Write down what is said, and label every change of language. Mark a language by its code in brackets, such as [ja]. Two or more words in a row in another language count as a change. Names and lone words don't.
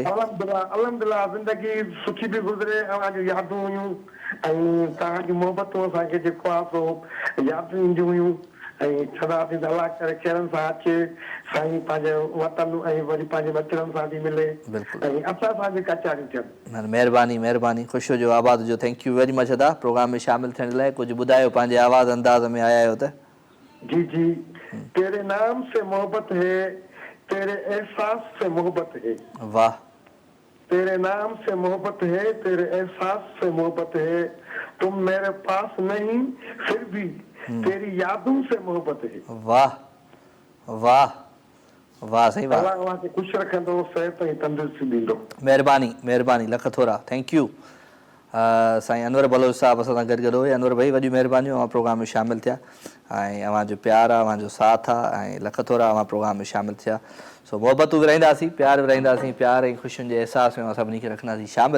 [sd] अल्हम्दुलिल्लाह ज़िंदगी सुठी बि गुज़रे। असांजूं यादूं हुयूं ऐं तव्हांजी मोहबतूं असांखे जेको आहे सो यादूं ईंदियूं हुयूं ऐं छॾासीं त अलाह करे चरणनि सां अचे साईं पंहिंजे वतन ऐं वरी पंहिंजे बचड़नि सां बि मिले ऐं असां सां बि कचारियूं थियनि। महिरबानी महिरबानी। ख़ुशि हुजो, आबाद हुजो। [en] thank you very much [sd] अदा प्रोग्राम में शामिलु थियण लाइ। कुझु ॿुधायो, पंहिंजे आवाज़ अंदाज़ में आया आहियो त। जी जी। [ur] تیرے نام سے محبت ہے، تیرے احساس سے محبت ہے. वाह। تیرے نام سے محبت ہے، تیرے احساس سے محبت ہے. تم میرے پاس نہیں پھر بھی تیری یادوں سے محبت ہے. واہ واہ واہ۔ صحیح بات. [sd] अल्लाह के खुश रखंदो, सेहत ऐं तंदुरुस्ती ॾींदो। महिरबानी महिरबानी लख थोरा। [en] thank you. [sd] साईं अनवर बलोच साहब असां सां गॾु हुए। अनवर भाई वॾियूं महिरबानियूं, अवां प्रोग्राम में शामिलु थिया ऐं अवांजो प्यार आहे, अवांजो साथ आहे ऐं लख थोरा अवां प्रोग्राम में शामिलु थिया। सो मोहबतूं विराईंदासीं, प्यार विराईंदासीं, प्यार ऐं ख़ुशियुनि जे अहसास में असां सभिनी खे रखंदासीं शामिलु।